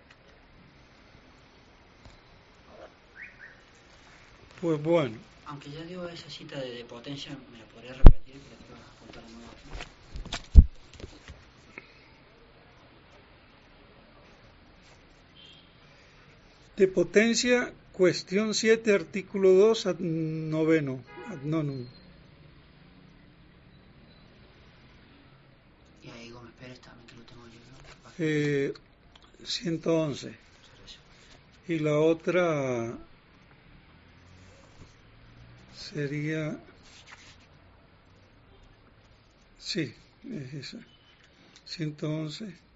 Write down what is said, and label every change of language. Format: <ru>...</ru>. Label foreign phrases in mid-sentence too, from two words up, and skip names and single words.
<es>Pues bueno. Aunque ya dio esa cita de potencia, ¿me la podría repetir? Que la quiero apuntar de nuevo aquí. De potencia, cuestión 7, artículo 2,</es> <la>ad noveno, ad nonum.</la> <es>Y ahí Gómez Pérez también, que lo tengo yo, ¿no? 111. Y la otra sería, sí, es esa, 111.</es>